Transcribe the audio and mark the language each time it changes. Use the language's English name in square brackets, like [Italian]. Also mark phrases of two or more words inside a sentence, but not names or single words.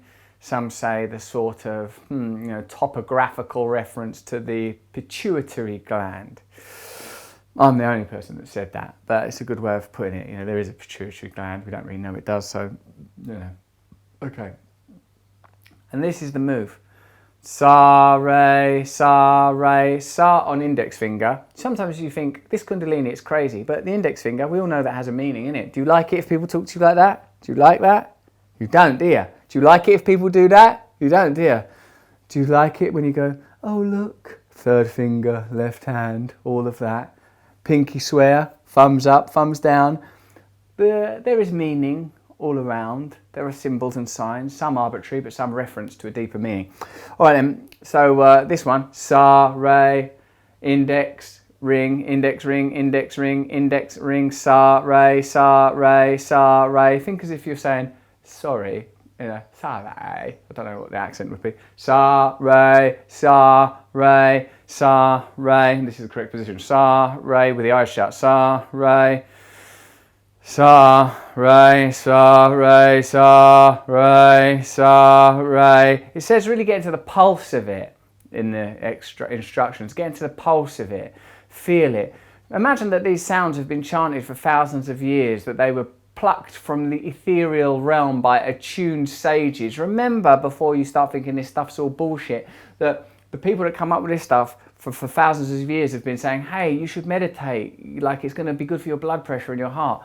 [English] Some say the sort of topographical reference to the pituitary gland. I'm the only person that said that, but it's a good way of putting it. There is a pituitary gland. We don't really know it does, so, Okay. And this is the move. Sa, re, sa, re, sa on index finger. Sometimes you think, this Kundalini, it's crazy, but the index finger, we all know that has a meaning, innit? Do you like it if people talk to you like that? Do you like that? You don't, do you? Do you like it if people do that? You don't, do you? Do you like it when you go, oh look, 3rd finger, left hand, all of that. Pinky swear, thumbs up, thumbs down. There is meaning all around. There are symbols and signs, some arbitrary, but some reference to a deeper meaning. All right then, so this one, sa, re, index, ring, index, ring, index, ring, index, ring, sa, re, sa, re, sa, re. Think as if you're saying, sorry, sa, re. I don't know what the accent would be. Sa, re, sa, re, sa, re. And this is the correct position. Sa, re, with the eyes shut. Sa, re, sa, re, sa, re, sa, re, sa, re. It says really get into the pulse of it in the extra instructions. Get into the pulse of it. Feel it. Imagine that these sounds have been chanted for thousands of years, that they were plucked from the ethereal realm by attuned sages. Remember, before you start thinking this stuff's all bullshit, that the people that come up with this stuff for thousands of years have been saying, hey, you should meditate, like it's going to be good for your blood pressure and your heart.